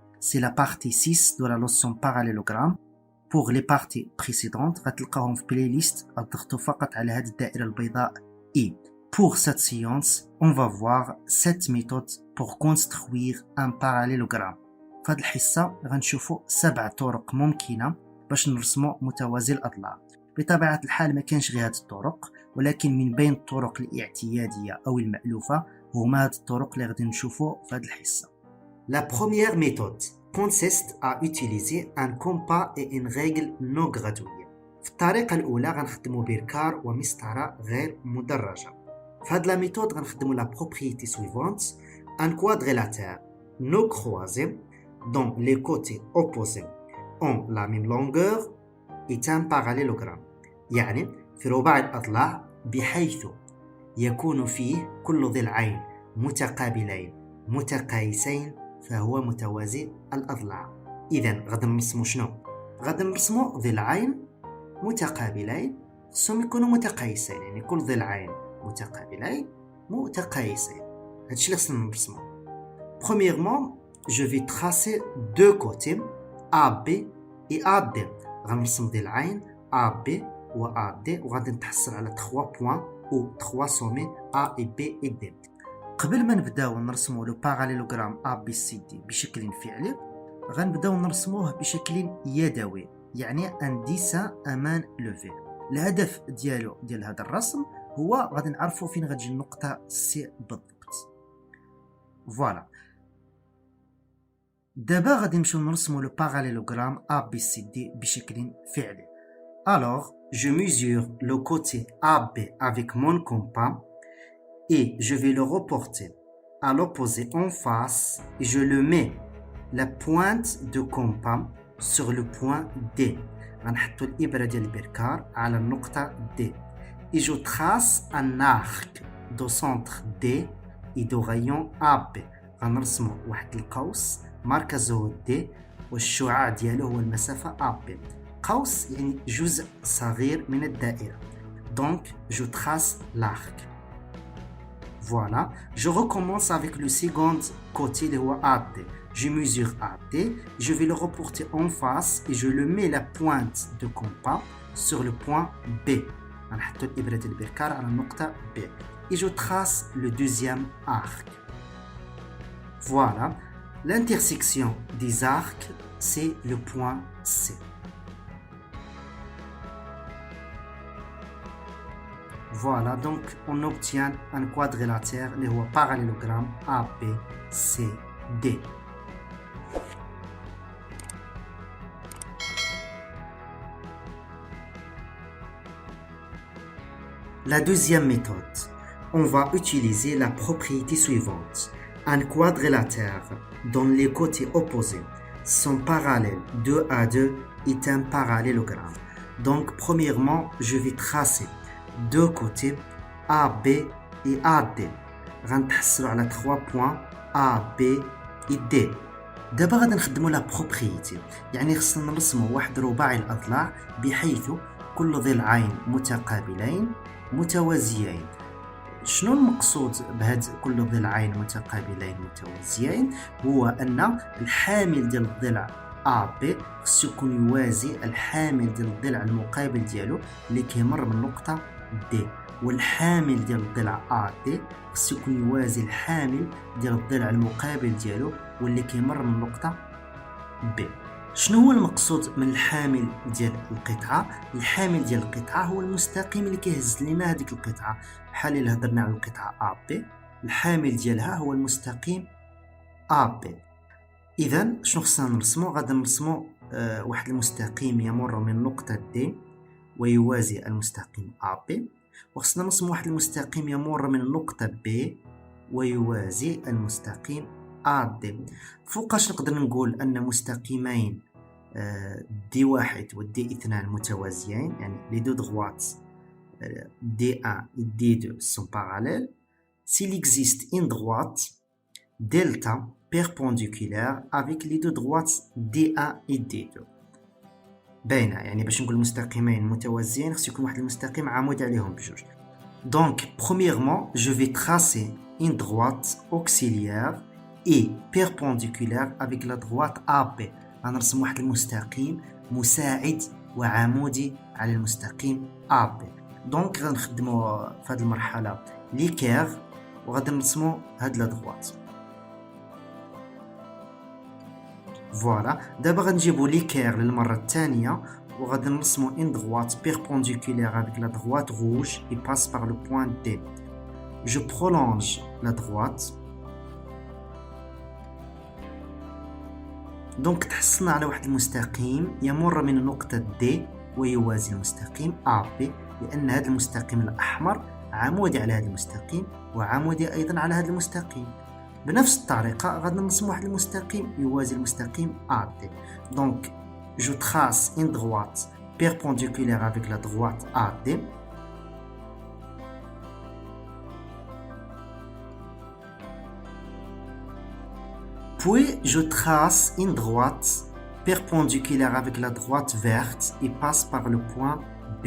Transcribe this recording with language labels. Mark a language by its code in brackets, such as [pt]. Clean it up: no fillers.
[fr] C'est la partie 6 de la leçon parallélogramme. Pour les parties précédentes, [ar] غتلقاهم في playlist اضغطوا فقط على هذه الدائرة البيضاء I. [fr] Pour cette séance, on va voir 7 méthodes pour construire un parallélogramme. [ar] في هذه الحصة غنشوفوا 7 طرق ممكنة باش نرسموا متوازي الأضلاع. بطبيعة الحال ما كانش غير هذه الطرق، ولكن من بين الطرق الاعتيادية أو المألوفة هما هاد الطرق اللي غادي نشوفوا في هاد الحصة. [fr] La première méthode consiste à utiliser un compas et une règle non graduée. [ar] في الطريقة الأولى غنخدموا بركار ومسطرة غير مدرجة. في هاد لا ميثود غنخدموا [fr] la propriété suivante: un quadrilatère non croisé dont les côtés opposés ont la même longueur est un parallélogramme. [ar] يعني في رباع الأضلاع بحيث يكون فيه كل ضلعين متقابلين متقايسين فهو متوازي الأضلاع. إذن غادي نرسمو شنو؟ غادي نرسمو ضلعين متقابلين خصهم يكونوا متقايسين، يعني كل ضلعين متقابلين متقايسين. هادشي اللي خصنا نرسمو. [fr] Premièrement, je vais tracer deux côtés AB et AD. [ar] غنرسم ضلعين AB و AD وغادي نتحصل على [fr] 3 points ou 3 sommets A et B et D. [ar] قبل ما نبداو نرسمو لو باراليلوغرام ABCD بشكل فعلي غنبداو نرسموه بشكل يدوي، يعني ان ديسان امان لوفي. الهدف ديال هذا الرسم هو غادي نعرفوا فين غتجي النقطة سي بالضبط. فوالا، دابا غادي نمشيو نرسمو لو باراليلوغرام ABCD بشكل فعلي. [fr] Alors, je mesure le côté AB avec mon compas et je vais le reporter à l'opposé en face et je le mets la pointe de compas sur le point D. [ar] غنحطو الإبرة ديال البركار على النقطة D [fr] et je trace un arc de centre D et de rayon AB. [ar] غنرسمو واحد القوس مركزه D والشعاع ديالو هو المسافة AB. قوس يعني جزء صغير من الدائرة. [fr] Donc, je trace l'arc. Voilà. Je recommence avec le second côté de AD. Je mesure AD, je vais le reporter en face et je le mets la pointe de compas sur le point B. [ar] غنحط الإبرة ديال البركار على النقطة B. [fr] Et je trace le deuxième arc. Voilà. L'intersection des arcs, c'est le point C. Voilà, donc on obtient un quadrilatère, le parallélogramme ABCD. La deuxième méthode, on va utiliser la propriété suivante. Un quadrilatère dont les côtés opposés sont parallèles 2 à 2 est un parallélogramme. Donc, premièrement, je vais tracer deux côtés AB et AD. [ar] غنتحصلوا على [fr] 3 points A, B et D. [ar] دابا غادي نخدموا لا بروبريتي، يعني خصنا نرسموا واحد رباعي الأضلاع بحيث كل ضلعين متقابلين متوازيين. شنو المقصود بهاد كل ضلعين متقابلين متوازيين؟ هو أن الحامل ديال الضلع AB خصو يكون يوازي الحامل ديال الضلع المقابل ديالو اللي كيمر من نقطة D، والحامل ديال الضلع AD خصو يكون يوازي الحامل ديال الضلع المقابل ديالو واللي كيمر من نقطة B. شنو هو المقصود من الحامل ديال القطعة؟ الحامل ديال القطعة هو المستقيم اللي كيهز لنا هذيك القطعة. بحال الا هضرنا على القطعة AB، الحامل ديالها هو المستقيم AB. إذا شنو خصنا نرسمو؟ غادي نرسمو واحد المستقيم يمر من نقطة D ويوازي المستقيم AB، وخصنا نرسم واحد المستقيم يمر من نقطة B ويوازي المستقيم AD. فوقاش نقدر نقول أن مستقيمين D1 و D2 متوازيين، يعني [fr] les deux droites D1 et D2 sont parallèles. S'il existe une droite delta perpendiculaire avec les deux droites D1 et D2. [ar] باينة، يعني باش نقول مستقيمين متوازيين خص يكون واحد المستقيم عمود عليهم بجوج. [fr] Donc, premièrement, je vais tracer une droite auxiliaire et perpendiculaire avec la droite AB. [ar] غنرسم واحد المستقيم مساعد وعمودي على المستقيم AB. دونك غنخدموا في هذه المرحله ليكير وغادي نرسموا هاد لا droite. فوالا دابا غنجيبوا ليكير للمره الثانيه وغادي نرسموا [fr] une droite perpendiculaire avec la droite rouge et passe par le point D. Je prolonge la droite. [ar] دونك تحصلنا على واحد المستقيم يمر من النقطة D ويوازي المستقيم AB، لأن هذا المستقيم الأحمر عمودي على هذا المستقيم وعمودي أيضا على هذا المستقيم. بنفس الطريقة غادي نرسم واحد المستقيم يوازي المستقيم AD. [fr] دونك je trace une droite perpendiculaire avec la droite AD. Puis je trace une droite perpendiculaire avec la droite verte et passe par le point B.